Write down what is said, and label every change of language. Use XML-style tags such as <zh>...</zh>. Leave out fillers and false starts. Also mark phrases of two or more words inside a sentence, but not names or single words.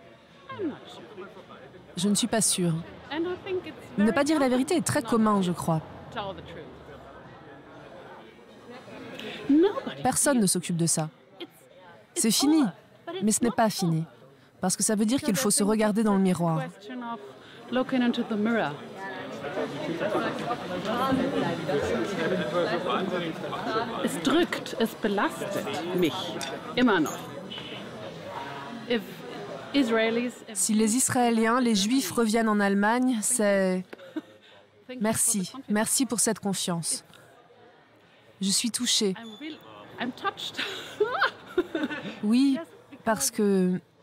<fr>Je ne suis pas sûre. Ne pas dire la vérité est très commun, je crois. Personne ne s'occupe de ça. C'est fini, mais ce n'est pas fini. Parce que ça veut dire qu'il faut se regarder dans le miroir.</fr> <de>Es drückt, es belastet mich, immer noch.</de> <fr>Si les Israéliens, les Juifs reviennent en Allemagne, c'est... Merci. Merci pour cette confiance. Je suis touchée. Oui, parce que...</fr>